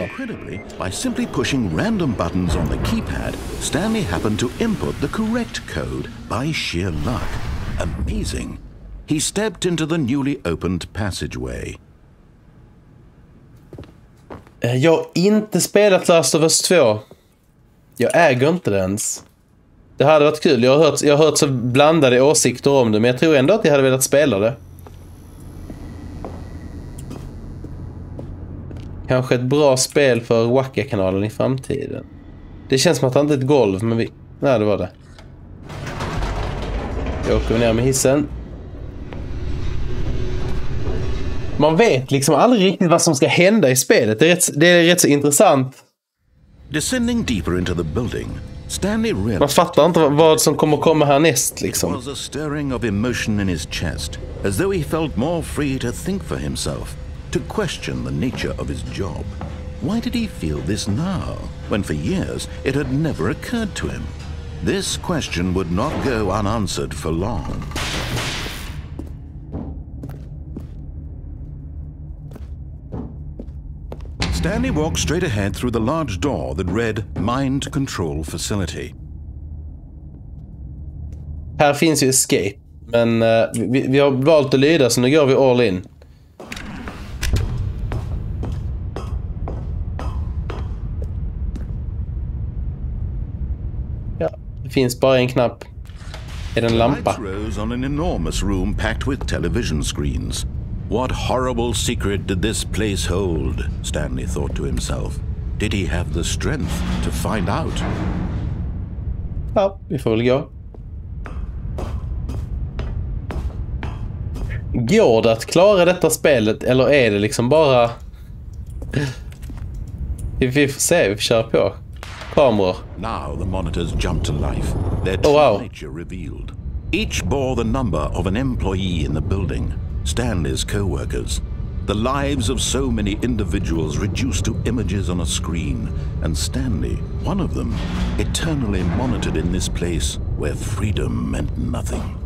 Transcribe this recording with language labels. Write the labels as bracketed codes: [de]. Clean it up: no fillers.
[en] Incredibly, by simply pushing random buttons on the keypad, Stanley happened to input the correct code by sheer luck. Amazing. He stepped into the newly opened passageway. [sv] Jag har inte spelat Last of Us 2. Jag äger inte det ens. Det hade varit kul. Jag har hört så blandade åsikter om det, men jag tror ändå att jag hade velat spela det. Kanske ett bra spel för Wakkaah-kanalen i framtiden. Det känns som att det inte är ett golv, men vi... Nej, det var det. Jag åker ner med hissen. Man vet liksom aldrig riktigt vad som ska hända i spelet. Det är rätt så intressant. [en] Descending deeper into the building, Stanley realized [sv] Man fattar inte vad som kommer komma härnäst [en] it [sv] liksom. [en] was a stirring of emotion in his chest, as though he felt more free to think for himself, to question the nature of his job. Why did he feel this now, when for years it had never occurred to him? This question would not go unanswered for long. Stanley walked straight ahead through the large door that read Mind Control Facility. [sv] Här finns ju escape, men vi har valt att lyda, så nu går vi all in. Ja, det finns bara en knapp. Är det en lampa? [en] Lights rose on an enormous room packed with television screens. What horrible secret did this place hold? Stanley thought to himself. Did he have the strength to find out? [sv] Ja, vi får väl gå. Går det att klara detta spelet, eller är det liksom bara... Vi får se, vi får köra på. Kameror. [en] Now the monitors jumped to life, their Oh, wow. true nature revealed. Each bore the number of an employee in the building, Stanley's co-workers. The lives of so many individuals reduced to images on a screen, and Stanley, one of them, eternally monitored in this place where freedom meant nothing.